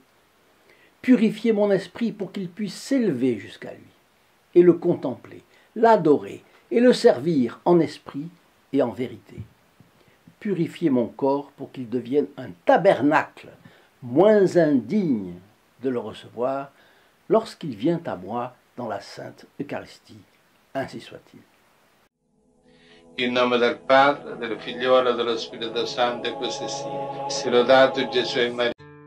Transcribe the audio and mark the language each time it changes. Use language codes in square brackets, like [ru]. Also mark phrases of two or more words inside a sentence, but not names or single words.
[fr] Purifiez mon esprit pour qu'il puisse s'élever jusqu'à lui et le contempler, l'adorer et le servir en esprit et en vérité. Purifiez mon corps pour qu'il devienne un tabernacle moins indigne de le recevoir lorsqu'il vient à moi dans la Sainte Eucharistie. Ainsi soit-il. [it] In nome del Padre, del Figliolo e dello Spirito Santo, e così sia. Sia lodato Gesù e Maria.